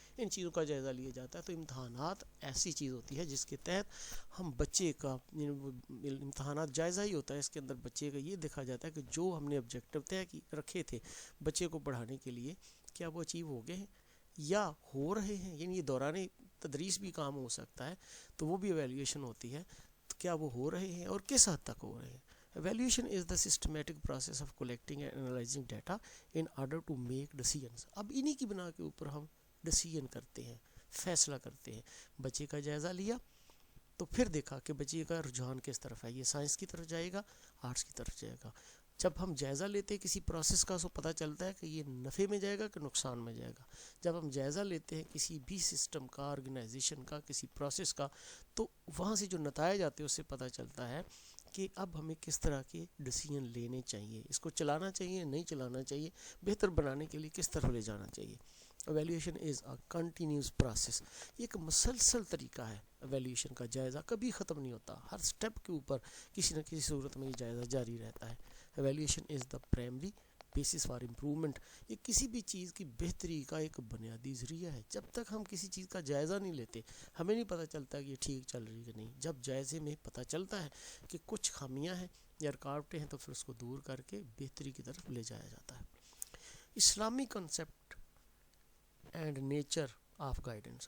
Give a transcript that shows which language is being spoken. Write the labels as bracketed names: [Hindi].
[Urdu] ان چیزوں کا جائزہ لیا جاتا ہے. تو امتحانات ایسی چیز ہوتی ہے جس کے تحت ہم بچے کا, امتحانات جائزہ ہی ہوتا ہے, اس کے اندر بچے کا یہ دیکھا جاتا ہے کہ جو ہم نے آبجیکٹیو طے رکھے تھے بچے کو پڑھانے کے لیے کیا وہ اچیو ہو گئے ہیں یا ہو رہے ہیں. یعنی یہ دوران تدریس بھی کام ہو سکتا ہے, تو وہ بھی ایویلیویشن ہوتی ہے, تو کیا وہ ہو رہے ہیں اور کس حد تک ہو رہے ہیں. [English] Evaluation is the systematic process of collecting and analyzing data in order to make decisions. [Urdu] اب انہی کی بنا کے اوپر ہم ڈیسیژن کرتے ہیں, فیصلہ کرتے ہیں. بچے کا جائزہ لیا تو پھر دیکھا کہ بچے کا رجحان کس طرف ہے, یہ سائنس کی طرف جائے گا, آرٹس کی طرف جائے گا. جب ہم جائزہ لیتے ہیں کسی پروسیس کا تو پتہ چلتا ہے کہ یہ نفع میں جائے گا کہ نقصان میں جائے گا. جب ہم جائزہ لیتے ہیں کسی بھی سسٹم کا, آرگنائزیشن کا, کسی پروسیس کا, تو وہاں سے جو نتائج آتے ہیں اس سے پتہ چلتا ہے کہ اب ہمیں کس طرح کے ڈیسیژن لینے چاہیے, اس کو چلانا چاہیے, نہیں چلانا چاہیے, بہتر بنانے کے لیے کس طرح لے جانا چاہیے. [English] Evaluation is a continuous process. [Urdu] یہ ایک مسلسل طریقہ ہے, ایویلیویشن کا جائزہ کبھی ختم نہیں ہوتا, ہر سٹیپ کے اوپر کسی نہ کسی صورت میں یہ جائزہ جاری رہتا ہے. [English] Evaluation is the primary basis for improvement. [Urdu] یہ کسی بھی چیز کی بہتری کا ایک بنیادی ذریعہ ہے. جب تک ہم کسی چیز کا جائزہ نہیں لیتے ہمیں نہیں پتہ چلتا کہ یہ ٹھیک چل رہی ہے کہ نہیں. جب جائزے میں پتہ چلتا ہے کہ کچھ خامیاں ہیں یا رکاوٹیں ہیں تو پھر اس کو دور کر کے بہتری کی طرف لے جایا جاتا ہے. [English] اسلامی concept and nature of guidance.